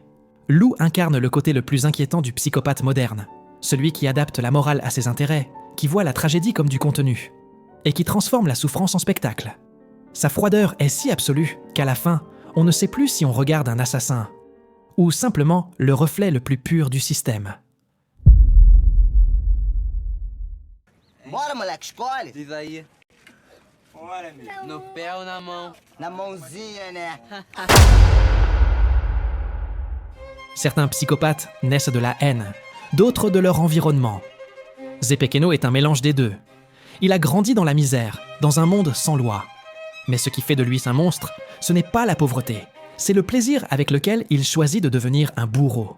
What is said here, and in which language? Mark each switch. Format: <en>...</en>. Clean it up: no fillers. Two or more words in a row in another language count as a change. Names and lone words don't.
<fr>Lou incarne le côté le plus inquiétant du psychopathe moderne. Celui qui adapte la morale à ses intérêts, qui voit la tragédie comme du contenu, et qui transforme la souffrance en spectacle. Sa froideur est si absolue qu'à la fin, on ne sait plus si on regarde un assassin, ou simplement le reflet le plus pur du système.</fr> <pt>Bora, moleque, escolhe. Diz aí. Bora, amigo. No pé ou na mão? Na mãozinha, né?</pt> <fr>Certains psychopathes naissent de la haine, d'autres de leur environnement. Zepekeno est un mélange des deux. Il a grandi dans la misère, dans un monde sans loi. Mais ce qui fait de lui un monstre, ce n'est pas la pauvreté, c'est le plaisir avec lequel il choisit de devenir un bourreau.</fr>